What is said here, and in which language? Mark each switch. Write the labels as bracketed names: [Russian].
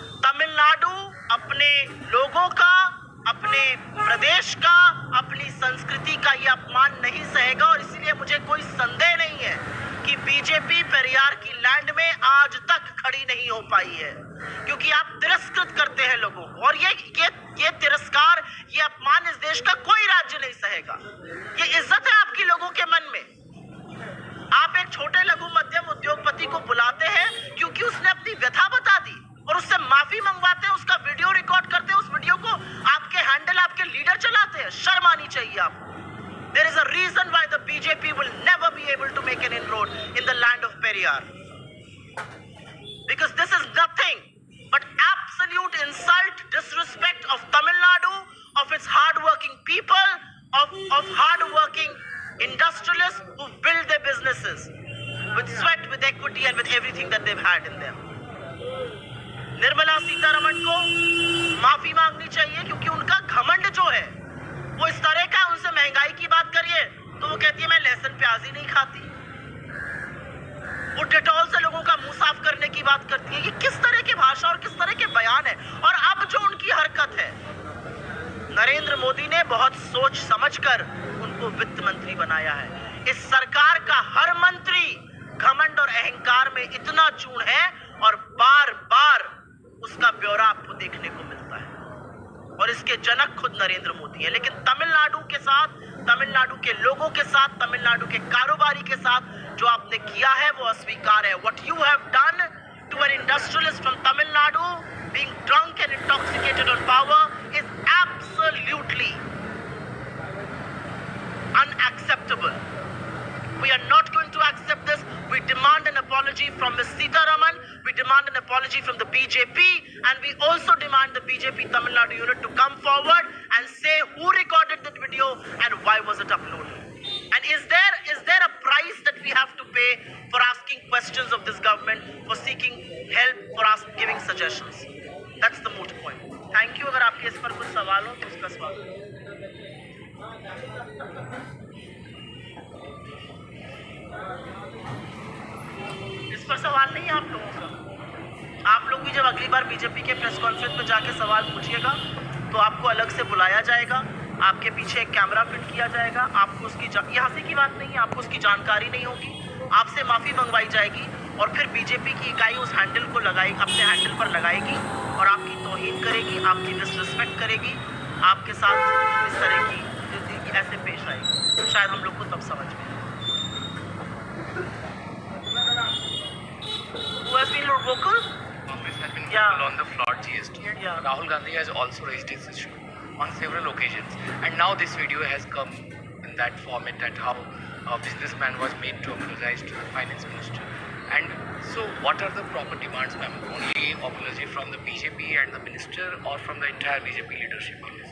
[Hindi] तमिलनाडु अपने लोगों का, अपने प्रदेश का, अपनी संस्कृति का ये अपमान नहीं सहेगा और इसीलिए मुझे कोई संदेह नहीं है कि बीजेपी पेरियार की लैंड में आज तक खड़ी नहीं हो पाई है, क्योंकि आप तिरस्कृत करते हैं लोगों को और ये तिरस्कार, ये अपमान इस देश का कोई राज्य नहीं सहेगा। ये इज्जत है आपकी लोगों के मन में। आप एक छोटे लघु मध्यम उद्योगपति को बुलाते हैं क्योंकि उसने अपनी व्यथा बता दी और उससे माफी मंगवाते हैं, उसका वीडियो रिकॉर्ड करते हैं, उस वीडियो को आपके हैंडल, आपके लीडर चलाते हैं। शर्म आनी चाहिए आपको। [English] There is a reason why the BJP will never be able to make an inroad in the land of Periyar, because this is nothing but absolute insult, disrespect of Tamil Nadu, of its hard-working people, of hard-working industrialists who build their businesses with sweat, with equity and with everything that they've had in them. [Hindi] Nirmala Sitharaman को माफी मांगनी चाहिए क्योंकि उनका घमंड जो है वो इस तरह का। उनसे महंगाई की बात करिए तो वो कहती है मैं लहसुन प्याज ही नहीं खाती। वो डेटॉल से लोगों का मुंह साफ करने की बात करती है। ये किस तरह की भाषा और किस तरह के बयान है। और अब जो उनकी हरकत है, नरेंद्र मोदी ने बहुत सोच समझकर उनको वित्त मंत्री बनाया है। इस सरकार का हर मंत्री घमंड और अहंकार में इतना चूर है और बार बार उसका ब्यौरा आपको देखने को मिलता है और इसके जनक खुद नरेंद्र मोदी है। लेकिन तमिलनाडु के साथ, तमिलनाडु के लोगों के साथ, तमिलनाडु के कारोबारी के साथ जो आपने किया है वो अस्वीकार है। [English] What you have done to an industrialist from Tamil Nadu being drunk and intoxicated on power is absolutely unacceptable. We are not going to accept this. We demand an apology from Ms. Sitaraman. We demand an apology from the BJP, and we also demand the BJP Tamil Nadu unit to come forward and say who recorded that video and why was it uploaded. And is there a price that we have to pay for asking questions of this government, for seeking help, for giving suggestions? That's the moot point. Thank you. [Hindi] अगर आपके इस पर कुछ सवाल हो तो उसका स्वागत। इस पर सवाल नहीं है आप लोगों का। आप लोग भी जब अगली बार बीजेपी के प्रेस कॉन्फ्रेंस में जाके सवाल पूछिएगा तो आपको अलग से बुलाया जाएगा, आपके पीछे एक कैमरा फिट किया जाएगा, आपको उसकी ये हंसी की बात नहीं है, आपको उसकी जानकारी नहीं होगी, आपसे माफ़ी मंगवाई जाएगी और फिर बीजेपी की इकाई उस हैंडल को लगाएगी, अपने हैंडल पर लगाएगी और आपकी तौहीन करेगी, आपकी डिसरिस्पेक्ट करेगी, आपके साथ इस तरह की ऐसे पेश आएगी। शायद हम लोग को तब समझ में [English] who has been vocal? Congress has been vocal on the flawed GST, and Rahul Gandhi has also raised this issue on several occasions. And now this video has come in that format, that how a businessman was made to apologize to the finance minister. And so, what are the proper demands, ma'am? Only apology from the BJP and the minister, or from the entire BJP leadership on this?